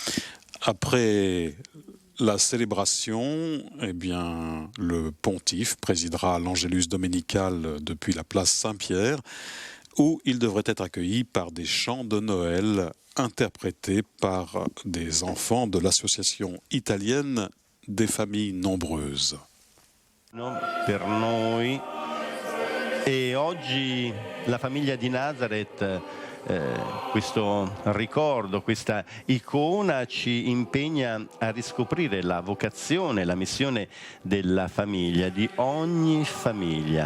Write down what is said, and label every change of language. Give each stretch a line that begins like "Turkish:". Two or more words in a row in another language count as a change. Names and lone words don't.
French: Après la célébration, eh bien, le pontife présidera l'Angélus dominical depuis la place Saint-Pierre, où il devrait être accueilli par des chants de Noël interprétés par des enfants de l'association italienne des familles nombreuses.
Italian: Per noi e oggi la famiglia di Nazareth, questo ricordo, questa icona ci impegna a riscoprire la vocazione, la missione della famiglia, di ogni famiglia.